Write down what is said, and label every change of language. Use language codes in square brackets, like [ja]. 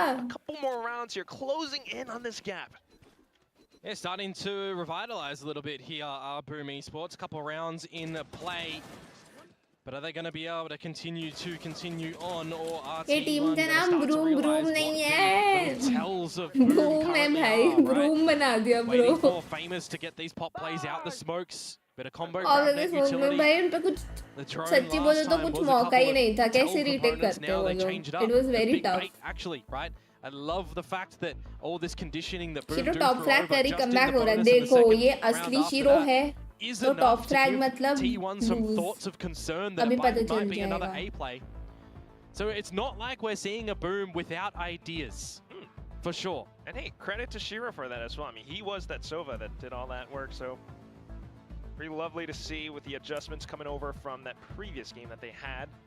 [en] A couple more rounds here, closing in on this gap. Yeah, starting to revitalize a little bit here, Boom Esports. A couple rounds in play. But are they going to be able to continue on, or are [hi] team का नाम Broom नहीं है. [en] Tells of Boom [hi] है भाई, Broom बना दिया bro. [en] Waiting for Famous to get these pop plays out the smokes. Bit of combo grab net utility. [hi] भाई उन पे कुछ सच्ची बोले तो कुछ मौका ही नहीं था. कैसे retake करते हो लोग? [en] It was very tough. Actually, right? I love the fact that all this conditioning that Boom [hi] Shiro top frag करी comeback हो रहा है. देखो ये असली Shiro है. [en] So top frag मतलब T1 some thoughts of concern that might be another A play. So it's not like we're seeing a Boom without ideas, for sure. And hey, credit to Shiro for that as well. I mean, he was that Sova that did all that work, so pretty lovely to see with the adjustments coming over from that previous game that they had.